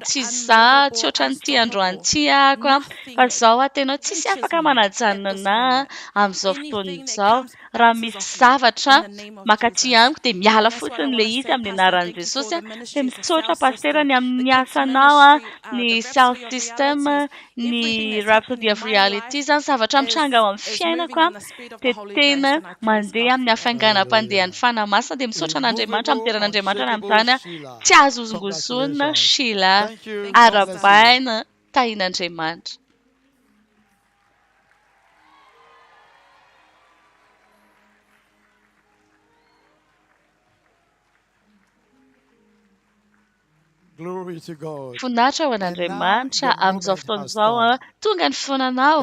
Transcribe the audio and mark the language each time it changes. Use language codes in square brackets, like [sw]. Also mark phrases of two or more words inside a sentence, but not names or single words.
[mg] tsy za tsy ohatran'ny ty androany tiako fa zaho atenao tsisy afaka manajanona amin'izao fotoana izao raha misy zavatra makaty amiko dia miala fotsiny le izy amin'ny anaran'i Jesosy dia misaotra pastera ny amin'ny asanao ny [en] sound system [mg] ny Rhapsody of Reality zany zavatra mitranga ao amin'ny fiainako dia tena mandeha amin'ny hafainganam-pandehan'ny fanamasina dia misaotra an'Andriamanitra mideran'Andriamanitra ny amin'izany tsy azo ozongozonina Shila arabaina tahin'Andriamanitra. Finaritra ho an'Andriamanitra amin'izao fotoana izao tonga ny fotoananao.